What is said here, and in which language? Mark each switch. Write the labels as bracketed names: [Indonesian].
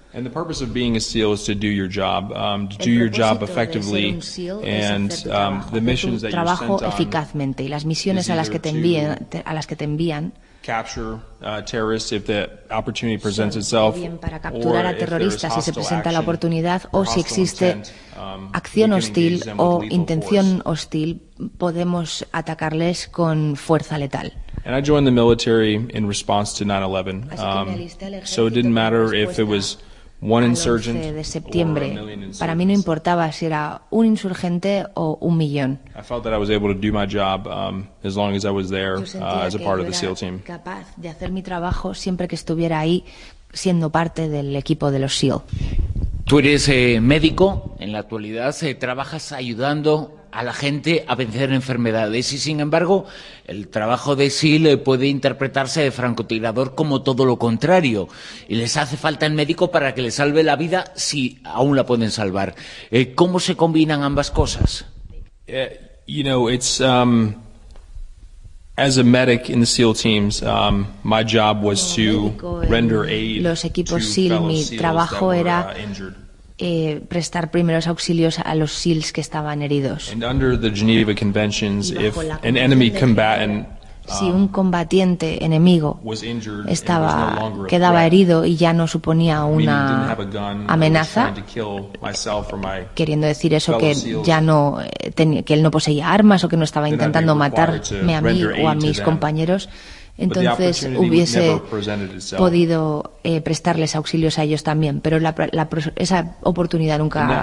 [English] And the purpose of being a SEAL is to do your job, to do your job effectively, and the missions that you're sent on. [Spanish] Y las misiones a las que te envían. [English] Capture terrorists if the opportunity presents itself, [Spanish] para capturar a terroristas si se presenta la oportunidad, o si existe acción hostil o intención hostil, podemos atacarles con fuerza letal. [English] And I joined the military in response to 9/11. So it didn't matter if it was One insurgent [Spanish] de septiembre. Para mí no importaba si era un insurgente o un millón. [English] I felt that I was able to do my job as long as I was there as a part of the SEAL team. [Spanish] Capaz de hacer mi trabajo siempre que estuviera ahí siendo parte del equipo de los SEAL. Tú eres médico, en la actualidad trabajas ayudando a la gente a vencer enfermedades y sin embargo el trabajo de SEAL puede interpretarse de francotirador como todo lo contrario y les hace falta el médico para que les salve la vida si aún la pueden salvar. ¿Cómo se combinan ambas cosas? [English] You know, it's as a medic in the SEAL teams, my job was to render aid. [Spanish] Los equipos SEAL, mi trabajo era prestar primeros auxilios a los SEALs que estaban heridos. [English] And under the Geneva Conventions, if an enemy combatant, [Spanish] si un combatiente enemigo estaba, quedaba herido y ya no suponía una amenaza, queriendo decir eso que ya no tenía, que él no poseía armas o que no estaba intentando matarme a mí o a mis compañeros, entonces hubiese podido prestarles auxilios a ellos también, pero esa oportunidad nunca